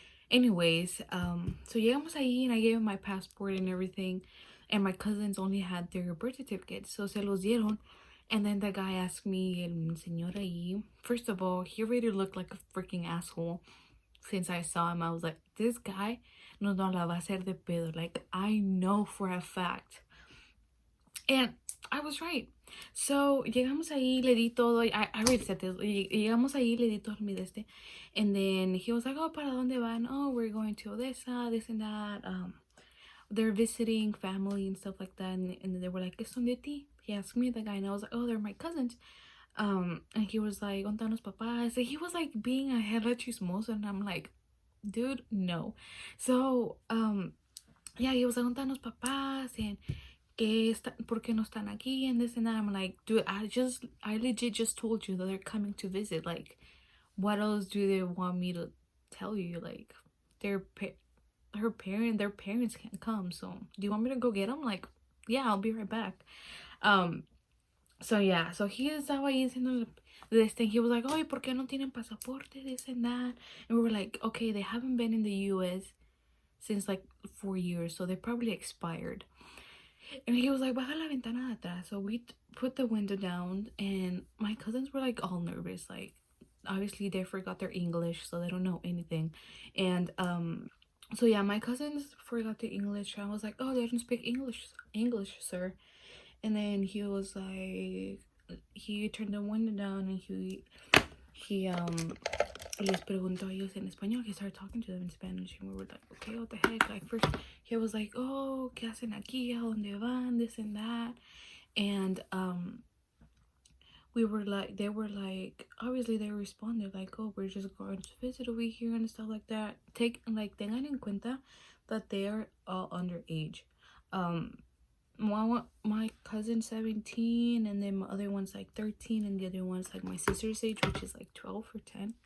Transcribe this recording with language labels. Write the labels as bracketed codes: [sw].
[en] Anyways, so [es] llegamos ahí, [en] and I gave him my passport and everything, and my cousins only had their birth certificates, so [es] se los dieron. [en] And then the guy asked me, [es] el señor ahí, [en] first of all, he already looked like a freaking asshole. Since I saw him, I was like, this guy [es] no la va a hacer de pedo. [en] Like, I know for a fact. And I was right. [es] So llegamos ahí, le di todo. [en] I already said this. [es] Llegamos ahí, le di todo mi deste. [en] And then he was like, oh, [es] ¿para dónde van? [en] Oh, we're going to Odessa, this and that. They're visiting family and stuff like that. And they were like, [es] ¿qué son de ti? [en] He asked me, the guy, and I was like, oh, they're my cousins. And he was like, [es] ¿dónde están los papás? [en] And he was like being a hella chismoso, and I'm like, dude, no. So yeah, he was like, [es] ¿dónde están los papás? And ¿por qué no están aquí? [en] And this and that. I'm like, dude, I legit just told you that they're coming to visit. Like, what else do they want me to tell you? Like, their parents can't come, so do you want me to go get them? Like, yeah, I'll be right back. So yeah, so he [es] estaba ahí diciendo [en] this thing. He was like, oh, [es] ¿y por qué no tienen pasaporte? [en] This and that. And we were like, okay, they haven't been in the US since like 4 years, so they probably expired. And he was like, [es] baja la ventana de atrás. [en] So we put the window down, and my cousins were like all nervous, like obviously they forgot their English, so they don't know anything. And so yeah, my cousins forgot their English. I was like, oh, they don't speak English, sir. And then he was like, he turned the window down, and he [es] les preguntó a ellos en español. [en] He started talking to them in Spanish, and we were like, okay, what the heck? Like, first he was like, oh, [es] ¿qué hacen aquí? ¿A dónde van? [en] This and that. And we were like, they were like, obviously they responded like, oh, we're just going to visit over here and stuff like that. [es] Tengan en cuenta [en] that they are all underage. My cousin's 17, and then my other one's like 13, and the other one's like my sister's age, which is like 12 or 10.